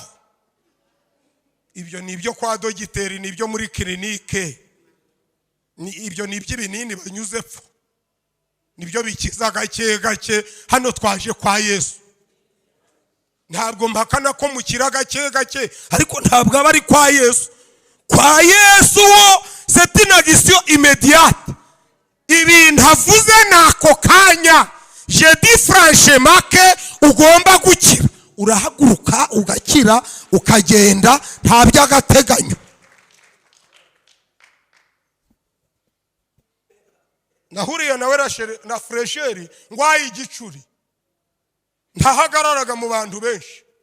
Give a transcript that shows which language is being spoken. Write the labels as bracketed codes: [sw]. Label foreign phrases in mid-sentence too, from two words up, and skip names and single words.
[rw] Ibyo ni ibyo kwa dogiteri, ni ibyo muri kirinike, ibyo ni iby'ibinini banyuze pfo, nibyo bikiza gake gake. Hano twaje kwa Yesu, ntabwo mpakana ko mukira gake gake, ariko ntabwo aba ari kwa Yesu. Kwa Yesu wo [fr] c'est une action immédiate. [rw] Ibintu avuze nako kanya. [fr] Je dis franchement que [rw] ugomba gukira, urahaguruka ugakira ukagenda, nta by'agateganyo. Nahuriye nawe na fresheri ngwaye igicuri, ntahagararaga mu bantu benshi.